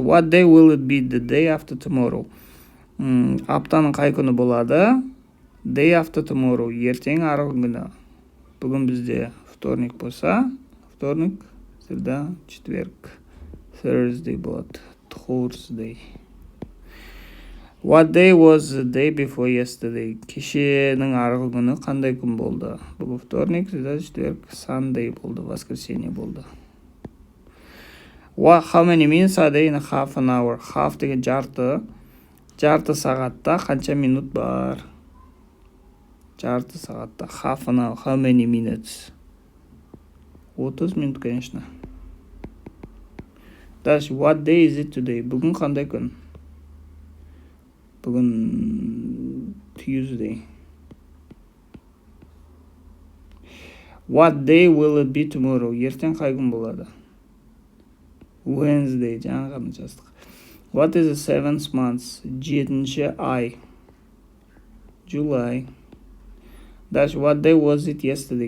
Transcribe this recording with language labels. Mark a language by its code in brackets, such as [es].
[en] What day will it be the day after tomorrow? [kk] Аптаның қай күні болады? [en] Day after tomorrow. [kk] Ертең арғы күні. Бүгін бізде вторник болса, [ru] вторник, среда, четверг. [kk] Thursday болады. [en] Thursday. What day was the day before yesterday? [kk] Кешенің арғы күні қандай күн болды? Бүгін вторник, среда, четверг, Sunday болды, воскресенье болды. [en] How many minutes are there in a half an hour? [kk] Half деген жарты. Жарты сағатта қанша минут бар? Жарты сағатта. [en] Half an hour. How many minutes? [kk] 30 минут, конечно. [en] Дальше. What day is it today? [kk] Бүгін қандай күн? Бүгін Tuesday. [en] What day will it be tomorrow? [kk] Ертең қай күн болады? Wednesday. Жаңа ғана жаздық. [en] What is the 7th month? 7-ші ай. July. Дальше. What day was it yesterday?